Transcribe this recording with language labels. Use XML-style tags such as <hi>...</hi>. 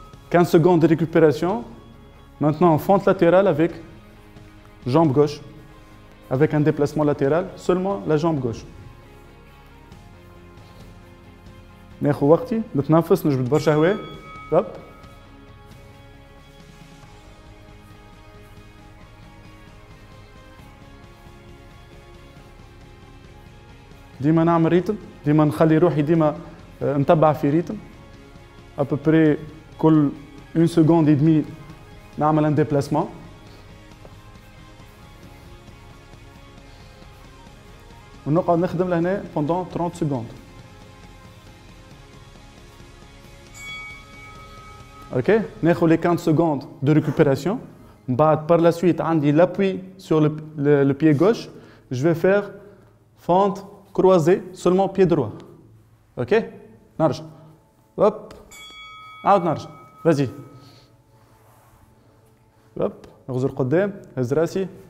<fr>15 secondes de récupération. Maintenant, fente latérale avec jambe gauche. Avec un déplacement latéral, seulement la jambe gauche.</fr> <ar>ناخذ وقتي نتنفس، نجبد برشا هواء. hop. ديما نعمل ريتم، ديما نخلي روحي ديما نتبع في ريتم. ابوبري كل 1 سكوند et demie نعمل ان ديبلاسمون. ونقعد نخدم لهنا</ar> <fr>pendant 30 secondes. Ok,</fr> <ar>ناخذ</ar> <fr>les 15 secondes de récupération.</fr> <ar>بعد</ar> <fr>par la suite</fr> <ar>عندي</ar> <fr>l'appui sur le pied gauche. Je vais faire fente croisée seulement pied droit.</fr> <ar>Ok, نرجع. Hop, عاود نرجع.</ar> <fr>Vas-y.</fr> <ar>Hop, نغزر قدام، هز راسي.</ar>